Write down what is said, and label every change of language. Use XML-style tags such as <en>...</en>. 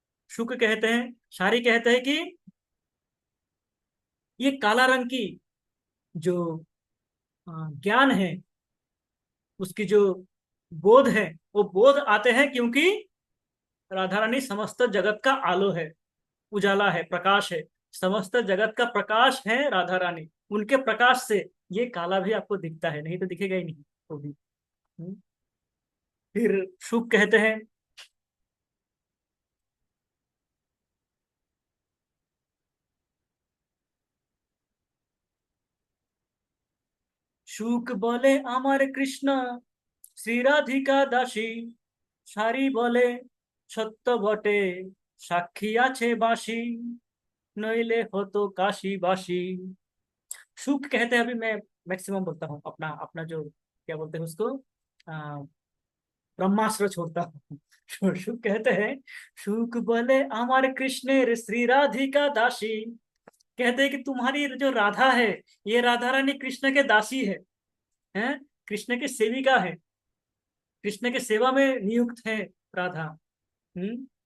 <hi>शुक कहते हैं, शारी कहते हैं कि ये काला रंग की जो ज्ञान है, उसकी जो बोध है, वो बोध आते हैं क्योंकि राधा रानी समस्त जगत का आलो है, उजाला है, प्रकाश है। समस्त जगत का प्रकाश है राधा रानी। उनके प्रकाश से ये काला भी आपको दिखता है, नहीं तो दिखेगा ही नहीं वो भी। हम्म। फिर शुक कहते हैं,</hi> <bn>শুক বলে আমার কৃষ্ণ শ্রী রাধিকা দাসী, সারি বলে সত্য বটে, সাক্ষী আছে বাসি, নইলে হতো काशी बासी।</bn> <hi>शुक कहते हैं, अभी मैं मैक्सिमम बोलता हूँ, अपना अपना जो क्या बोलते हैं उसको, आ, ब्रह्मास्त्र छोड़ता हूँ। शुक कहते हैं, शुक बोले हमारे कृष्ण श्री राधिका दासी। कहते हैं कि तुम्हारी जो राधा है, ये राधा रानी कृष्ण के दासी है, कृष्ण की सेविका है, कृष्ण के सेवा में नियुक्त है राधा। हम्म।</hi>